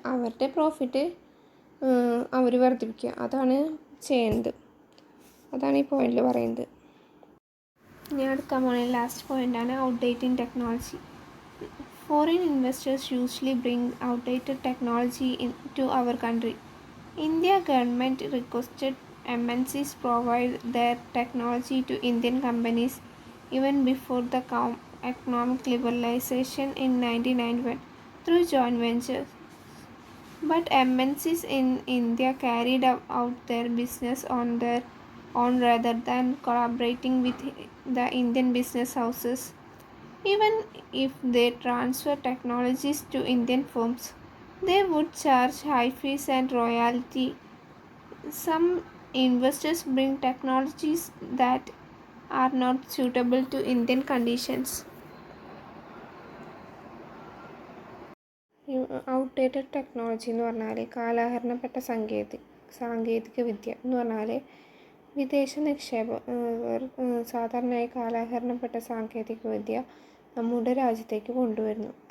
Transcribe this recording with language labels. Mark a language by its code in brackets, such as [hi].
[ml] അവരുടെ പ്രോഫിറ്റ് അവർ വർദ്ധിപ്പിക്കുക, അതാണ് ചെയ്യുന്നത്. അതാണ് ഈ പോയിന്റിൽ പറയുന്നത്. ഞാൻ എടുക്കാൻ പോകുന്ന ലാസ്റ്റ് പോയിന്റാണ് [en] Outdated technology. Foreign investors usually bring outdated technology into our country. India government requested MNCs provide their technology to Indian companies even before the economic liberalization in 1991 through joint ventures. But MNCs in India carried out their business on their own rather than collaborating with the Indian business houses. Even if they transfer technologies to Indian firms, they would charge high fees and royalty. Some investors bring technologies that are not suitable to Indian conditions. Outdated technology [ml] എന്ന് പറഞ്ഞാൽ കാലഹരണപ്പെട്ട സാങ്കേതിക വിദ്യ എന്ന് പറഞ്ഞാൽ വിദേശ നിക്ഷേപകർ സാധാരണയായി കാലഹരണപ്പെട്ട സാങ്കേതിക വിദ്യ നമ്മുടെ രാജ്യത്തേക്ക് കൊണ്ടുവരുന്നു.